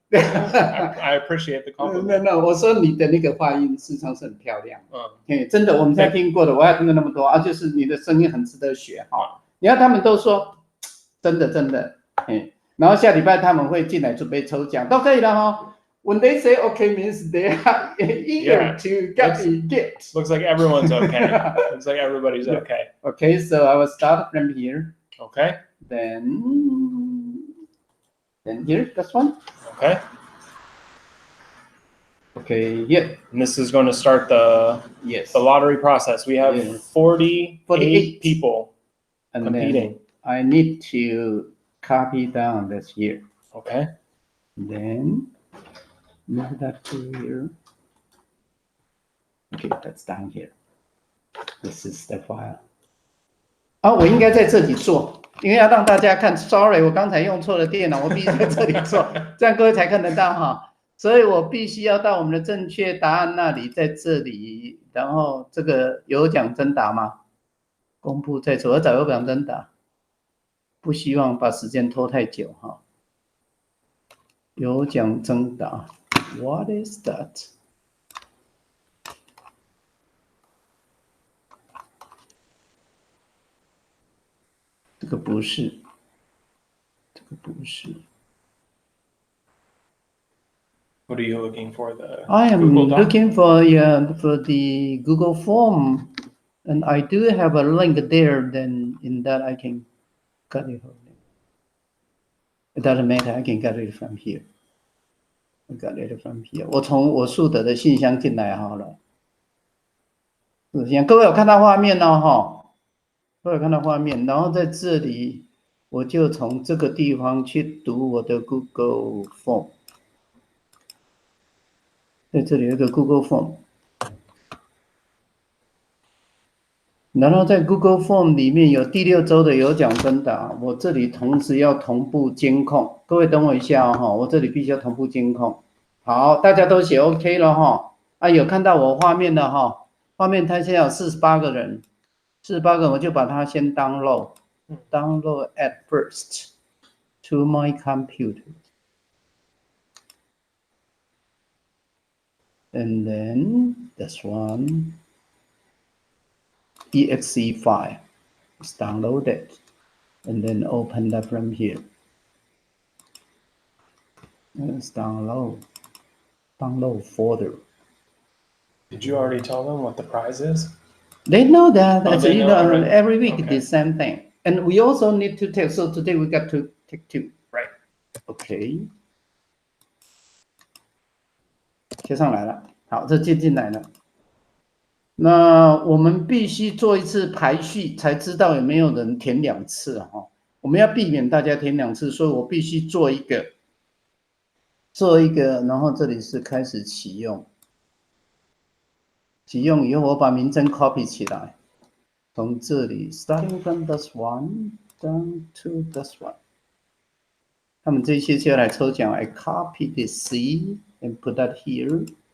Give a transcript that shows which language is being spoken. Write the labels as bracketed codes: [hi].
[en] I appreciate the compliment. No, [zh] 我说你的那个发音事实上是很漂亮。真的，我们现在听过的，我要听了那么多啊，就是你的声音很值得学哈。你看他们都说真的，然后下礼拜他们会进来准备抽奖，都可以了哈。 [en] When they say okay means they are eager to get the gift. Looks like everyone's okay. Looks like everybody's okay. Okay, so I will start from here. Okay. Then here, this one. Okay. Okay, yeah. And this is going to start the lottery process. We have 48 people competing. I need to copy down this here. Okay. Then move that to here. Okay, that's down here. This is the file. [zh] 我应该在这里做，因为要让大家看。 [en] Sorry， [zh] 我刚才用错了电脑，我必须在这里做，这样各位才看得到哈。所以我必须要到我们的正确答案那里，在这里，然后这个有奖征答吗？公布在左找有奖征答，不希望把时间拖太久哈。 [en] 有奖征答 ，What is that？ [zh] 这个不是。 [en] What are you looking for? I am looking for the Google form, and I do have a link there. Then in that I can cut it. It doesn't matter. I can get it from here. I got it from here. [zh] 我从我树德的信箱进来好了。各位有看到画面哦，哈，各位有看到画面，然后在这里我就从这个地方去读我的 Google Form， 在这里有一个 Google Form， 然后在 Google Form 里面有第6周的有奖征答，我这里同时要同步监控，各位等我一下哈，我这里必须要同步监控。好，大家都写 OK 了哈，啊，有看到我画面的哈。画面它现在有48个人，48个人我就把它先 [en] download at first to my computer, and then this one exe file is downloaded, and then open that from here. Let's download folder. Did you already tell them what the prize is? They know that. Oh, they know already? Every week Okay. the same thing. And we also need to take, so today we got to take 2. Right. Okay. [zh] 贴上来了，好，这接进来了。那我们必须做一次排序，才知道有没有人填2次哈。我们要避免大家填2次，所以我必须做一个，然后这里是开始启用。启用以后，我把名称 copy 起来，从这里 [en] starting from this one [zh] down to this one。他们这些就要来抽奖 [en] ，I copy the C and put that here.